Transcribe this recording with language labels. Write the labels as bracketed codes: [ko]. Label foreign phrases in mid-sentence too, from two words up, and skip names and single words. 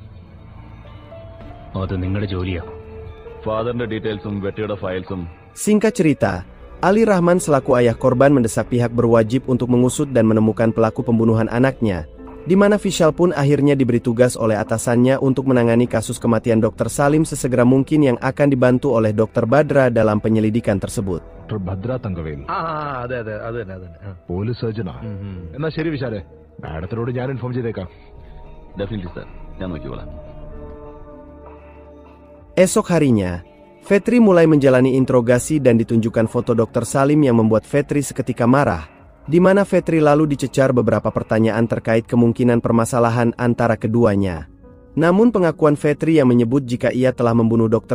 [id] Singkat cerita, Ali Rahman selaku ayah korban mendesak pihak berwajib untuk mengusut dan menemukan pelaku pembunuhan anaknya, di mana Vishal pun akhirnya diberi tugas oleh atasannya untuk menangani kasus kematian Dr. Salim sesegera mungkin yang akan dibantu oleh Dr. Badra dalam penyelidikan tersebut. Dr. Badra Tangaveli. Ada. [en] Police surgeon. [ml] Enna ശരി വിശാലേ. മാഡത്തിനോട് ഞാൻ ഇൻഫോം ചെയ്തേക്കാം. [en] Definitely, sir. [ml] ഞാൻ നോക്കിക്കോളാം. [id] Esok harinya, Fetri mulai menjalani interogasi dan ditunjukkan foto Dr. Salim yang membuat Fetri seketika marah, di mana Fetri lalu dicecar beberapa pertanyaan terkait kemungkinan permasalahan antara keduanya. Namun pengakuan Fetri yang menyebut jika ia telah membunuh Dr.